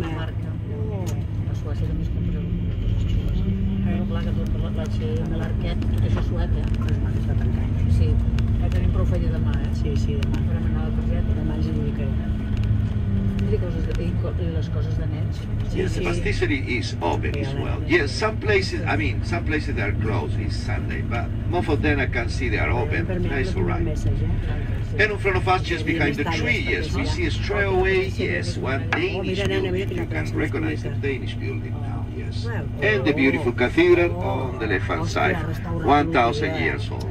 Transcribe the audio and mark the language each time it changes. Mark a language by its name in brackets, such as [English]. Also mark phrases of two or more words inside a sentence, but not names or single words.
[Catalan] Marca. A Suècia també es compra coses xules. Però clar que tot l'arquet, tot això és suec, Està tancat. Sí. Tenim prou feina demà, Sí, demà. Per anar a la targeta. Demà ens hi dedicarem. I les coses de nens. [English] Yes, the pastisserie is open as well. Yes, some places they are closed. It's Sunday, but most of them I can see they are open. That's all right. And in front of us, just behind the tree, yes, we see straight away, yes, one Danish building. You can recognize the Danish building now, yes. And the beautiful cathedral on the left-hand side, 1,000 years old.